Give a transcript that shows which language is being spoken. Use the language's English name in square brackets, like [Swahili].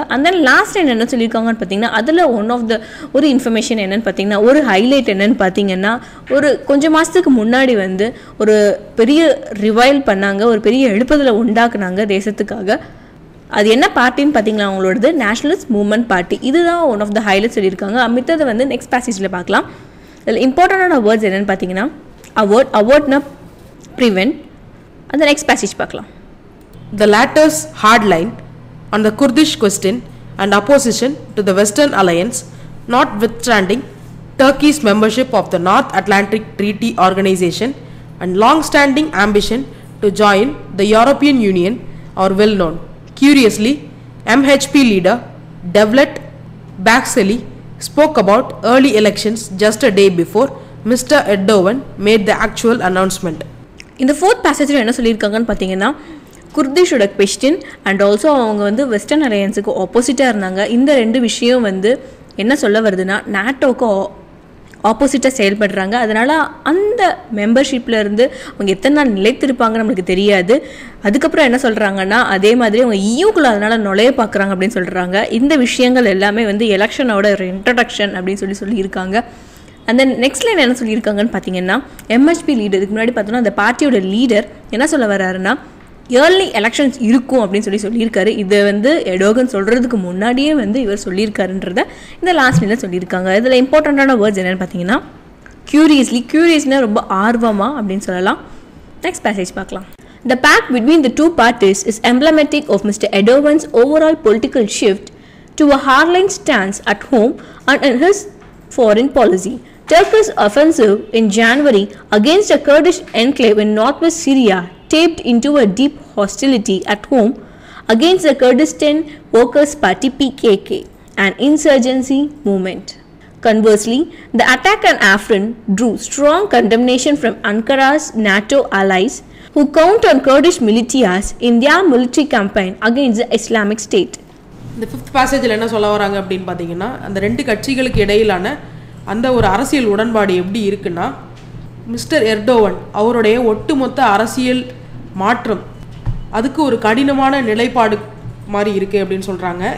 [Tamil] And then last line என்ன சொல்லியிருக்காங்கன்னு பார்த்தீங்கன்னா, அதில் ஒன் ஆஃப் த ஒரு இன்ஃபர்மேஷன் என்னென்னு பார்த்தீங்கன்னா, ஒரு ஹைலைட் என்னென்னு பார்த்தீங்கன்னா, ஒரு கொஞ்சம் மாதத்துக்கு முன்னாடி வந்து ஒரு பெரிய ரிவைல் பண்ணாங்க, ஒரு பெரிய எழுப்புதலை உண்டாக்குனாங்க தேசத்துக்காக. அது என்ன பார்ட்டின்னு பார்த்தீங்களா, அவங்களோடது நேஷனலிஸ்ட் மூவ்மெண்ட் பார்ட்டி. இதுதான் ஒன் ஆஃப் த ஹைலைட் சொல்லியிருக்காங்க. மித்ததை வந்து நெக்ஸ்ட் பேசேஜில் பார்க்கலாம். இதில் இம்பார்ட்டண்டான வேர்ட்ஸ் என்னென்னு பார்த்தீங்கன்னா, அவார்ட்னா ப்ரிவென்ட். அந்த நெக்ஸ்ட் பேசேஜ் பார்க்கலாம். [English] The latter's hard line on the Kurdish question and opposition to the Western Alliance, notwithstanding Turkey's membership of the North Atlantic Treaty Organization and long-standing ambition to join the European Union, are well known. Curiously, MHP leader Devlet Bahçeli spoke about early elections just a day before Mr. Erdoğan made the actual announcement. [Tamil] இந்த fourth பேசேஜில் என்ன சொல்லியிருக்காங்கன்னு பார்த்தீங்கன்னா, குர்திஷோட question and also அவங்க வந்து western அலையன்ஸுக்கு ஆப்போசிட்டாக இருந்தாங்க. இந்த ரெண்டு விஷயம் வந்து என்ன சொல்ல வருதுன்னா, நாட்டோவுக்கு ஆப்போசிட்டாக செயல்படுறாங்க. அதனால் அந்த மெம்பர்ஷிப்பில் இருந்து அவங்க எத்தனை நாள் நிலைத்திருப்பாங்க நம்மளுக்கு தெரியாது. அதுக்கப்புறம் என்ன சொல்கிறாங்கன்னா, அதே மாதிரி அவங்க ஈயூக்குள்ளே அதனால் நுழைய பார்க்குறாங்க அப்படின்னு சொல்கிறாங்க. இந்த விஷயங்கள் எல்லாமே வந்து எலெக்ஷனோட ஒரு இன்ட்ரடக்ஷன் அப்படின்னு சொல்லியிருக்காங்க. அந்த நெக்ஸ்ட் லைன் என்ன சொல்லியிருக்காங்கன்னு பார்த்தீங்கன்னா, எம்ஹெச்பி லீடர், இதுக்கு முன்னாடி பார்த்தோன்னா அந்த பார்ட்டியோட லீடர் என்ன சொல்ல வர்றாருன்னா, ஏர்லி எலெக்ஷன்ஸ் இருக்கும் அப்படின்னு சொல்லியிருக்காரு. இதை வந்து எடோகன் சொல்கிறதுக்கு முன்னாடியே வந்து இவர் சொல்லியிருக்காருன்றத இந்த லாஸ்ட் லைனில் சொல்லியிருக்காங்க. இதில் இம்பார்ட்டண்ட்டான வேர்ட்ஸ் என்னென்னு பார்த்தீங்கன்னா, கியூரியஸ்னால் ரொம்ப ஆர்வமாக அப்படின்னு சொல்லலாம். நெக்ஸ்ட் பேசேஜ் பார்க்கலாம். [English] The pact between the two parties is emblematic of Mr. Erdogan's overall political shift to a hardline stance at home and in his foreign policy. Turkey's offensive in January against a Kurdish enclave in northwest Syria tapped into a deep hostility at home against the Kurdistan Workers' Party PKK, an insurgency movement. Conversely, the attack on Afrin drew strong condemnation from Ankara's NATO allies who count on Kurdish militias in their military campaign against the Islamic State. [Tamil] இந்த fifth பேசேஜில் என்ன சொல்ல வராங்க அப்படின்னு பார்த்தீங்கன்னா, அந்த ரெண்டு கட்சிகளுக்கு இடையிலான அந்த ஒரு அரசியல் உடன்பாடு எப்படி இருக்குன்னா, மிஸ்டர் எர்டோவன் அவருடைய ஒட்டுமொத்த அரசியல் மாற்றம் அதுக்கு ஒரு கடினமான நிலைப்பாடு மாதிரி இருக்குது அப்படின்னு சொல்கிறாங்க.